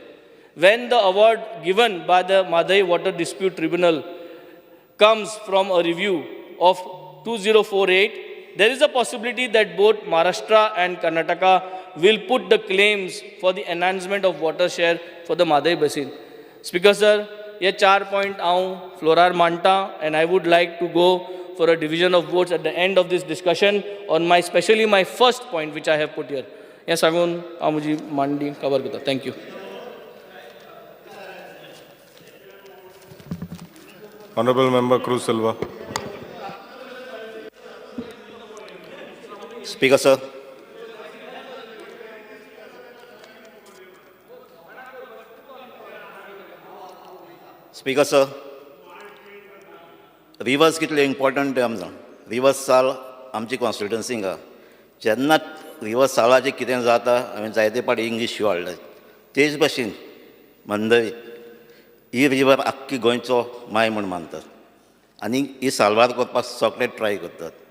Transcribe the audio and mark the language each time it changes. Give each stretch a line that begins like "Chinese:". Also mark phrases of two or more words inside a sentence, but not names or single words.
English: When the award given by the Madai Water Dispute Tribunal comes from a review of 2048, there is a possibility that both Maharashtra and Karnataka will put the claims for the enhancement of water share for the Madai Basin. Speaker sir,
Konkani: ये 4 point हांव फ्लोरार मांडटा
English: and I would like to go for a division of votes at the end of this discussion on my, especially my first point which I have put here.
Konkani: हे सांगून हांव म्हजी मांडणी कवर करता.
English: Thank you. Honorable Member Cruz Silva. Speaker sir. Speaker sir.
Konkani: Rivers कितले इम्पॉर्टंट ते आमकां. रिवर्स साल आमची कॉन्स्टिट्युएन्सी हांगा. जेन्ना रिवर्स सालाचें कितें जाता हांवें जायते पाटी इंग्लीश शिवाय हाडले. तेच भाशेन मंदई ही रिवर आख्खी गोंयचो माय म्हूण मानतात आनी ही साल्वार करपाक सगळे ट्राय करतात.